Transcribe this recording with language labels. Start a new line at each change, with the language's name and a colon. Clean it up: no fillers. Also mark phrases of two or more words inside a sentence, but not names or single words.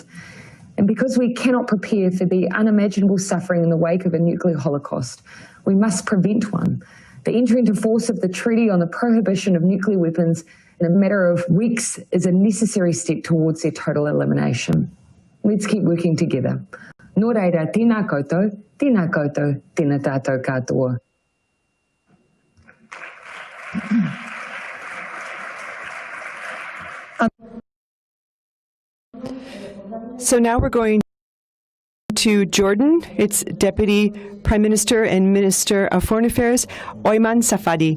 English: And because we cannot prepare for the unimaginable suffering in the wake of a nuclear holocaust, we must prevent one. The entry into force of the Treaty on the Prohibition of Nuclear Weapons in a matter of weeks is a necessary step towards their total elimination. Let's keep working together.
Māori: Nō reira, tēnā koutou, tēnā tātou katoa.
English: So now we're going to Jordan. It's Deputy Prime Minister and Minister of Foreign Affairs, Oyman Safadi.